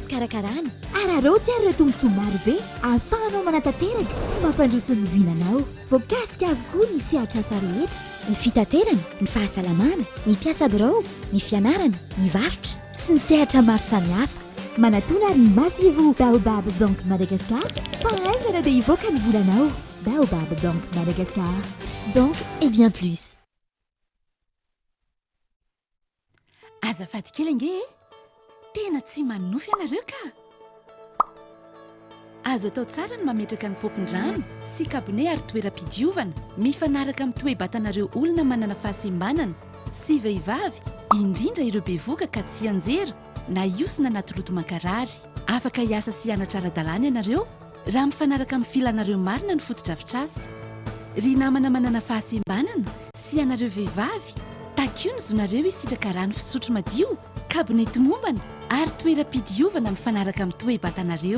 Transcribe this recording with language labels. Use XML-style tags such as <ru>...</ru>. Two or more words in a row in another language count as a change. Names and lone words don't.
<mg>fikarakarana ararotsy ary ireo tombontsoa maro be ahafahanao manatanteraka sy mampandroso ny vinanao voakasika avokoa ny sehatra asa rehetra ny fitaterana ny fahasalamana ny mpiasa birao ny fianarana ny varotra sy ny sehatra maro samihafa manatona ary ny maso evo baobab bank Madagascar fa aingana dia ivoaka ny volanao baobab bank Madagascar</mg> <fr>banque et bien plus.</fr> <mg>Azafady kely ange tena tsy manofy ianareo ka azo atao tsara ny mametraka ny popon-drano sy kabone ary toeram-pidiovana mifanaraka amin'ny toe-batanareo olona manana fahasembanana sy vehivavy indrindra ireo bevoka ka tsy anjera na iosina anaty loto mankarary afaka hiasa sy hianatra ara-dalàna ianareo raha mifanaraka amin'ny filanareo marina ny fotodrafitrasy ry namana manana fahasembanana sy anareo vehivavy takio ny zonareo isitraka rano fisotro madio kabonety mombana ary toeram-pidiovana mifanaraka amin'ny toe-batanareo</mg>